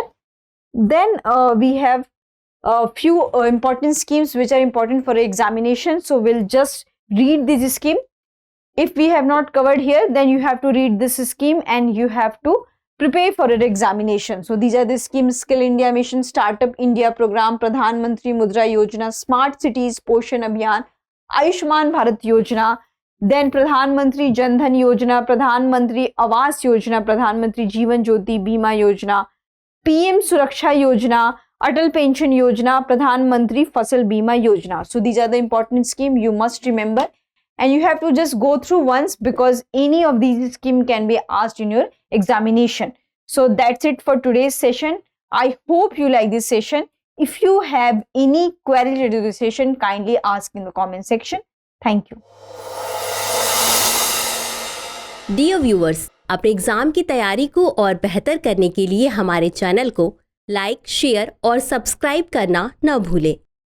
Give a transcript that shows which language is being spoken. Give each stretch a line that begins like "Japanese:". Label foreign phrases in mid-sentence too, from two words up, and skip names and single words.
English: Then we have a few important schemes which are important for examination. So we'll just read this scheme. If we have not covered here, then you have to read this scheme and you have to prepare for an examination. So these are the schemes: Skill India Mission, Startup India Program, Pradhan Mantri Mudra Yojana, Smart Cities Poshan Abhiyan, Ayushman Bharat Yojana, then Pradhan Mantri Jan Dhan Yojana, Pradhan Mantri Awas Yojana, Pradhan Mantri Jeevan Jyoti Bima Yojana, PM Suraksha Yojana, Atal Pension Yojana, Pradhan Mantri Fasal Bima Yojana. So these are the important schemes you must remember, and you have to just go through once because any of these schemes can be asked in your examination. So that's it for today's session. I hope you like this session. If you have any query related to this session, kindly ask in the comment section. Thank you. Dear viewers,
Hindi: अपने एग्जाम की तैयारी को और बेहतर करने के लिए हमारे चैनल को
English: like, share
Hindi: और सब्सक्राइब करना न भूलें।